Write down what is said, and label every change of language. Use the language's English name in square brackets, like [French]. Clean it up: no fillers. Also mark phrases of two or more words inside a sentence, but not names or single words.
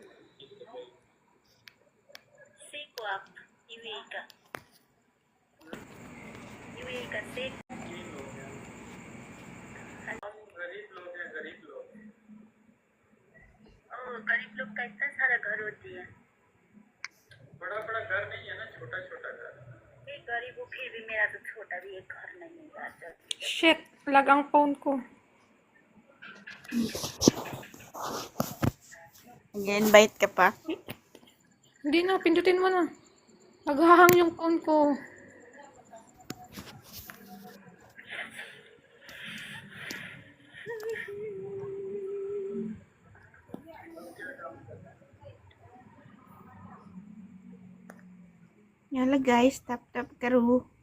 [Hindi] सीखो आप यूएई का सीख गरीब लोग हैं गरीब लोग गरीब लोग का इतना सारा घर होती है बड़ा बड़ा घर नहीं है ना छोटा छोटा घर ये गरीब हो फिर भी मेरा तो छोटा भी एक घर नहीं है यार [Filipino] Shit, lag ang phone ko. Nag-invite ka pa? Hindi na, pindutin mo na. Naghahang yung phone ko. [English] Yala guys, [Hindi] tap karo.